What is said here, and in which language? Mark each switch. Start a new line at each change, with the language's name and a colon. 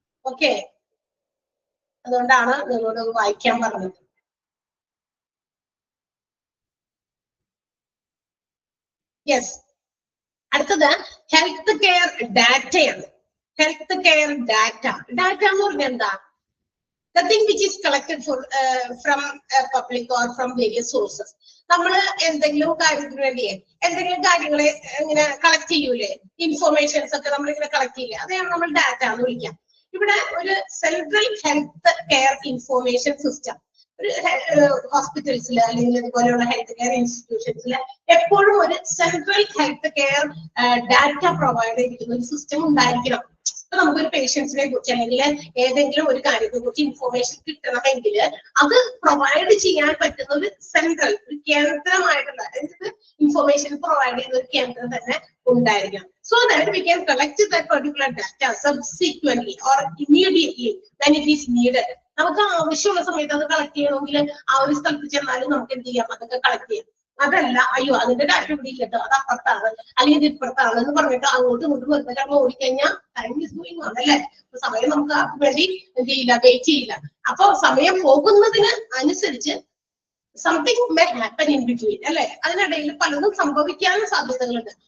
Malayalam: Okay, അതുകൊണ്ടാണ് നിങ്ങളോട് വായിക്കാൻ പറഞ്ഞത്. യെസ്, അടുത്തത് ഹെൽത്ത് കെയർ ഡാറ്റയാണ്. ഹെൽത്ത് കെയർ ഡാറ്റ എന്ന് പറഞ്ഞാൽ എന്താ?
English: The thing which is collected from public or from various sources.
Malayalam: നമ്മൾ എന്തെങ്കിലും കാര്യത്തിന് വേണ്ടിയേ എന്തെങ്കിലും കാര്യങ്ങളെ ഇങ്ങനെ കളക്ട് ചെയ്യൂലേ, ഇൻഫോർമേഷൻസ് ഒക്കെ നമ്മൾ ഇങ്ങനെ കളക്ട് ചെയ്യില്ലേ, അതെയാണ് നമ്മൾ ഡാറ്റ എന്ന് വിളിക്കാം. ഇവിടെ ഒരു central health care information system ഒരു ഹോസ്പിറ്റൽസിൽ അല്ലെങ്കിൽ ഇതുപോലെയുള്ള ഹെൽത്ത് കെയർ ഇൻസ്റ്റിറ്റ്യൂഷൻസിൽ എപ്പോഴും ഒരു central health care data provide ചെയ്തിരിക്കുന്ന ഒരു സിസ്റ്റം ഉണ്ടായിരിക്കണം. അപ്പൊ നമുക്കൊരു പേഷ്യൻസിനെ കുറിച്ച് അല്ലെങ്കിൽ ഏതെങ്കിലും ഒരു കാര്യത്തെ കുറിച്ച് ഇൻഫോർമേഷൻ കിട്ടണമെങ്കിൽ അത് പ്രൊവൈഡ് ചെയ്യാൻ പറ്റുന്ന ഒരു സെൻട്രൽ ഒരു കേന്ദ്രമായിട്ടുള്ള ഇൻഫോർമേഷൻ പ്രൊവൈഡ് ചെയ്യുന്ന ഒരു കേന്ദ്രം തന്നെ ഉണ്ടായിരിക്കണം.
English: So that we can collect that particular data subsequently or immediately when it is needed.
Malayalam: നമുക്ക് ആവശ്യമുള്ള സമയത്ത് അത് കളക്ട് ചെയ്യണമെങ്കിൽ ആ ഒരു സ്ഥലത്ത് ചെന്നാലും നമുക്ക് എന്ത് ചെയ്യാം, അതൊക്കെ കളക്ട് ചെയ്യാം. അതല്ല അയ്യോ അതിന്റെ ഡാറ്റ ഇവിടെ ഇല്ലട്ടോ, അത് അപ്പുറത്താണ് അല്ലെങ്കിൽ ഇത് ഇപ്പുറത്താണ് എന്ന് പറഞ്ഞിട്ട് അങ്ങോട്ടും ഇങ്ങോട്ടും വെറുതെ കാരണം ഓടിക്കഴിഞ്ഞാൽ
English: time is going on
Malayalam: അല്ലേ. സമയം നമുക്ക് ആർക്ക് വേണ്ടി എന്ത് ചെയ്യില്ല, വെയിറ്റ് ചെയ്യില്ല. അപ്പൊ സമയം പോകുന്നതിന് അനുസരിച്ച്
English: something may happen in between
Malayalam: അല്ലെ, അതിനിടയിൽ പലതും സംഭവിക്കാനും സാധ്യതകളുണ്ട്.